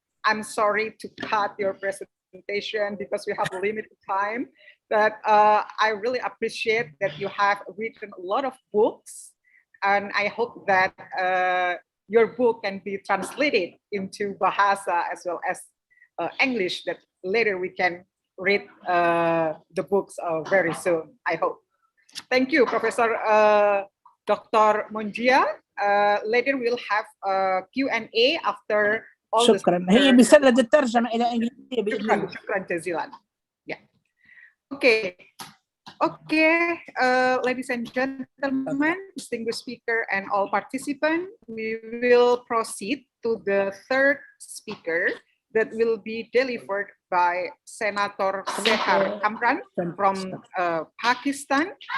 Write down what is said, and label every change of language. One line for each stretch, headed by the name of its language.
English: I'm sorry to cut your presentation because we have limited time, but I really appreciate that you have written a lot of books, and I hope that your book can be translated into Bahasa as well as English, that later we can read the books very soon, I hope. Thank you, Professor Dr. Monjia. Later we'll have a Q&A after all the
Arabic: شكرا. هي بسند الترجمة إلى إنجليزية بإذن الله. شكرا جزيلا.
English: Yeah. Okay, ladies and gentlemen, distinguished speaker and all participants, we will proceed to the third speaker that will be delivered by Senator Sehar Kamran from Pakistan.